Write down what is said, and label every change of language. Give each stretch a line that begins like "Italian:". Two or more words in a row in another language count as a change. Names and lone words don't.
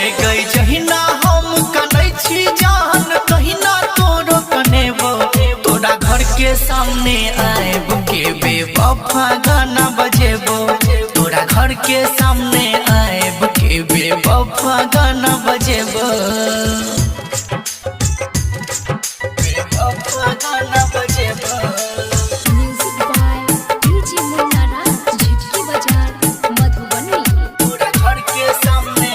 Maithili: गई जहिना हम कानै छी जान तहिना तोरो कनेबो तोरा घर के सामने आएब के बेवफा गाना बजेबो तोरा घर के सामने आएब के बेवफा गाना बजेबो बेवफा गाना बजेबो
English: Music by DJ Munna Raj, Jhitki Bazaar, Madhubani.
Maithili: तोरा घर के सामने